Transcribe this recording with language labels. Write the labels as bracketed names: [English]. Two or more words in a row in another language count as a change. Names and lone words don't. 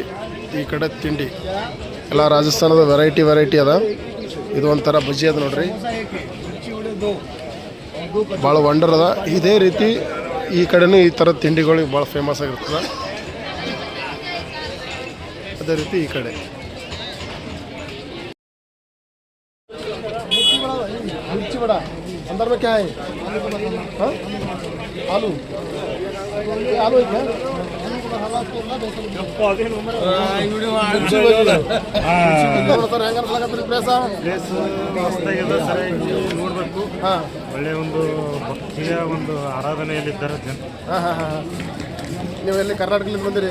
[Kannada] ಈ ಕಡೆ ತಿಂಡಿ ಎಲ್ಲ ರಾಜಸ್ಥಾನದ ವೆರೈಟಿ ಅದ. ಇದು ಒಂಥರ ಬಜ್ಜಿ ಅದ ನೋಡ್ರಿ, ಭಾಳ ವಂಡರ್ ಅದ. ಇದೇ ರೀತಿ ಈ ಕಡೆನೂ ಈ ಥರ ತಿಂಡಿಗಳಿಗೆ ಭಾಳ ಫೇಮಸ್ ಆಗಿರ್ತದೆ. ಅದೇ ರೀತಿ ಈ ಕಡೆ [Hindi] मिर्ची बड़ा अंदर में क्या है? हाँ? आलू है क्या? [Kannada] ಒಳ್ಳೆ ಒಂದು ಭಕ್ತಿಯ ಒಂದು ಆರಾಧನೆಯಲ್ಲಿದ್ದಾರೆ ಜನ. ನೀವೆಲ್ಲಿ ಕರ್ನಾಟಕದಿಂದ ಬಂದಿರಿ?